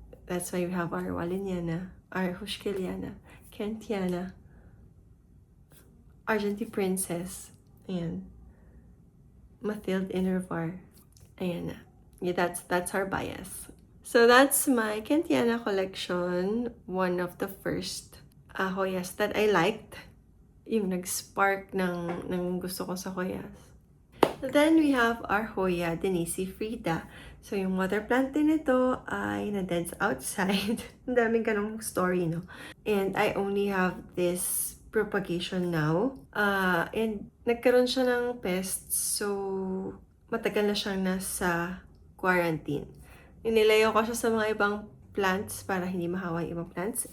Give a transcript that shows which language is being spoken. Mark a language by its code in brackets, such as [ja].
[en] That's why we have our Waliniana, our Hushkiliana, Kentiana, Argentine Princess, and Mathilde Innervar. Ayan na. Yeah, that's our bias. So that's my Kentiana collection. One of the first Hoyas that I liked. [tl] Yung nag-spark ng gusto ko sa Hoyas. [en] Then we have our Hoya Denise Frida. So yung mother plant din ito ay na-dead outside. [tl] Ang daming ganong story, no? [en] And I only have this propagation now. [tl] And nagkaroon siya ng pests, so matagal na siyang nasa quarantine. Inilayo ko siya sa mga ibang plants para hindi mahawa yung ibang plants.